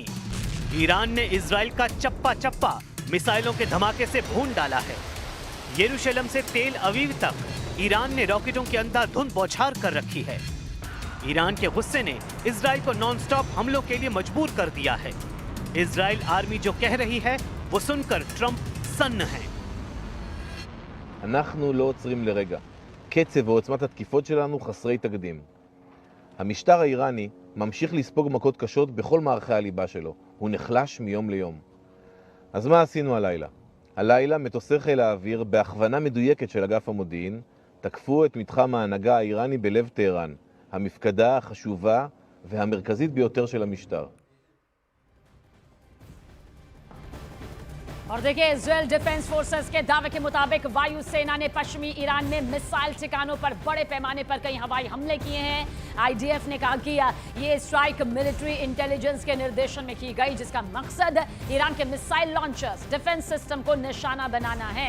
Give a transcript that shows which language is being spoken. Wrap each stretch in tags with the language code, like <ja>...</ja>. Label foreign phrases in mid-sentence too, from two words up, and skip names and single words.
<hi>ईरान ने इजराइल का चप्पा चप्पा मिसाइलों के धमाके से भून डाला है। यरूशलेम से तेल अवीव तक ईरान ने रॉकेटों की अंधाधुंध बौछार कर रखी है। ईरान के गुस्से ने इजराइल को नॉनस्टॉप हमलों के लिए मजबूर कर दिया है। इजराइल आर्मी जो कह रही है वो सुनकर ट्रंप सन्न है।</hi> <he>אנחנו לא עוצרים לרגע. קצב ועוצמת התקיפות שלנו חסרי תקדים. המשטר האיראני ממשיך לספוג מכות קשות בכל מערכי הליבה שלו. הוא נחלש מיום ליום. אז מה עשינו הלילה? הלילה מטוסי חיל האוויר בהכוונה מדויקת של אגף המודיעין תקפו את מתחם ההנהגה האיראני בלב טהרן, המפקדה החשובה והמרכזית ביותר של המשטר.</he> <hi>और देखिए, इजराइल डिफेंस फोर्सेस के दावे के मुताबिक वायुसेना ने पश्चिमी ईरान में मिसाइल ठिकानों पर बड़े पैमाने पर कई हवाई हमले किए हैं। आईडीएफ ने कहा कि ये स्ट्राइक</hi> <en>military intelligence</en> <hi>के निर्देशन में की गई, जिसका मकसद ईरान के</hi> <en>missile launchers, defense system</en> <hi>को निशाना बनाना है।</hi>